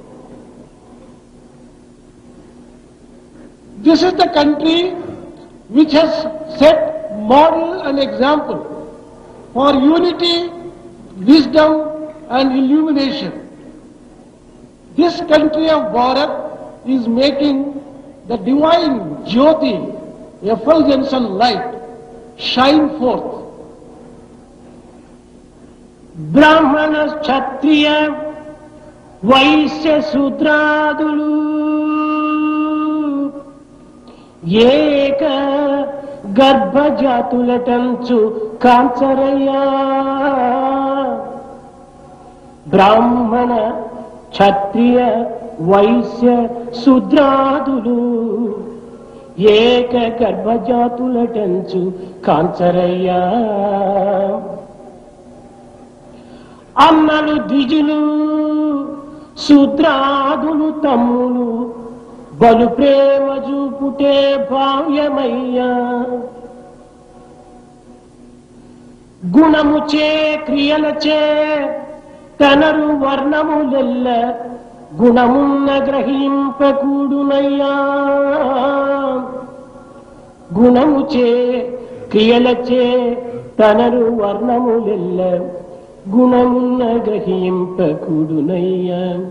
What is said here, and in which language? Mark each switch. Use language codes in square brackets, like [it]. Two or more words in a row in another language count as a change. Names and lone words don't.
[en] This is the country which has set model and example for unity, wisdom and illumination. This country of Bharat is making the divine Jyoti, effulgence and light, shine forth. [te] బ్రాహ్మణ క్షత్రియ వైశ్య శూద్రాదులు ఏక గర్భజాతులటంచు కంచరాయ. బ్రాహ్మణ క్షత్రియ వైశ్య శూద్రాదులు ఏక గర్భజాతులటంచు కంచరాయ. అమ్మలు ద్విజులు శూద్రాదులు తమ్ములు బలు ప్రేమ చూపుటే భావ్యమయ్యా గుణముచే క్రియలచే తనరు వర్ణములెల్ల గుణమున్న గ్రహింపకూడునయ్యా గుణముచే క్రియలచే తనరు వర్ణములెల్ల గుణమున్న గ్రహింపకూడునయ్యా